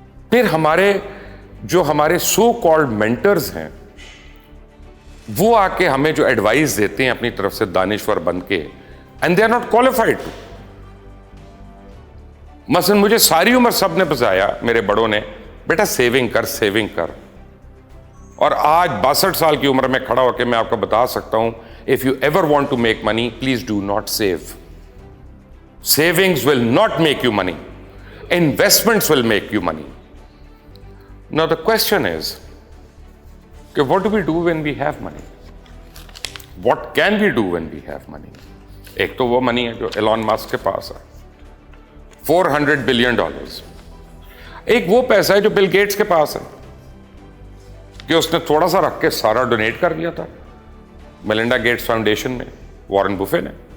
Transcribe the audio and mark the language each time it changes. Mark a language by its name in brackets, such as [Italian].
[Urdu] پھر ہمارے so called mentors ہیں وہ آ کے ہمیں جو ایڈوائز دیتے ہیں اپنی طرف سے دانشور بن کے, [English] And they are not qualified to. [Urdu] مثلا مجھے ساری عمر سب نے بتایا, میرے بڑوں نے, بیٹا سیونگ کر سیونگ کر. اور آج 62 سال کی عمر میں کھڑا ہو کے میں آپ کو بتا سکتا ہوں, [English] if you ever want to make money, please do not save. Savings will not make you money. Investments will make you money. Now the question is, what do we do when we have money? What can we do when we have money? [Urdu] ایک تو وہ منی ہے جو Elon Musk کے پاس ہے, $400 billion. ایک وہ پیسہ ہے جو بل گیٹس کے پاس ہے کہ اس نے تھوڑا سا رکھ کے سارا ڈونیٹ کر دیا تھا میلنڈا گیٹس فاؤنڈیشن میں, وارن بفے نے.